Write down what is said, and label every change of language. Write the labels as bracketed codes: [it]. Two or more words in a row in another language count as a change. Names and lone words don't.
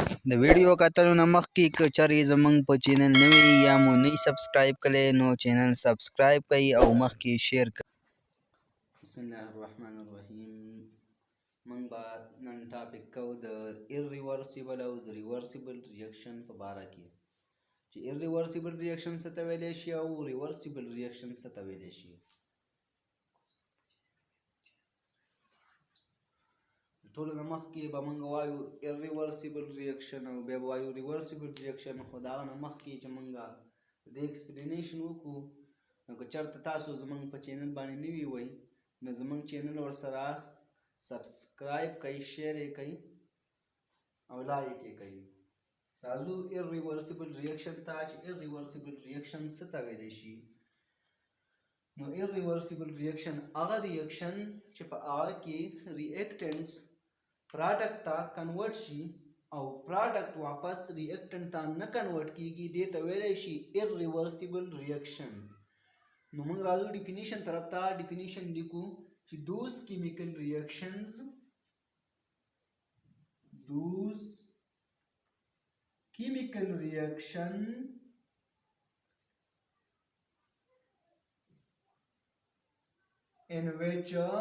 [ps] د ویډیو کتلو نه مخکې که چېرې زموږ په چینل نوي یا مو نه سبسکرایب کړی نو چینل سبسکرایب کړئ او مخکې شیر کړئ. [ar] بسم الله الرحمن الرحیم. [ps] موږ به نن ټاپک کوو د [en] irreversible [ps] او د [en] reversible reaction [ps] په باره کې چې [en] irreversible reaction [ps] څه ته ویلی شي او [en] reversible reaction [ps] څه ته ویلی شي. ټولو نه مخکې به موږ وایو [en] irreversible reaction [ps] او بیا به وایو [en] reversible reaction، [ps] خو د هغه نه مخکې چې موږ د ایکسپلینیشن وکړو نو که چېرته تاسو زموږ په چینل باندې نوي وئ نو زموږ چینل ورسره سبسکرایب کړئ، شیر یې کړئ او لایک یې کړئ. راځو [en] irreversible reaction [ps] ته چې [en] irreversible reaction [ps] څه ته ویلی شي. نو [en] irreversible reaction [ps] هغه ریاکشن چې په هغه کې reactants پراډکټ ته کنورټ شي او پراډکټ واپس ریاکټنټ ته نه کنورټ کیږي، دې ته ویلی شي [en] irreversible reaction. [ps] نو موږ راځو ډیفینیشن طرف ته. ډیفینیشن لیکو چې [en] those chemical reaction in which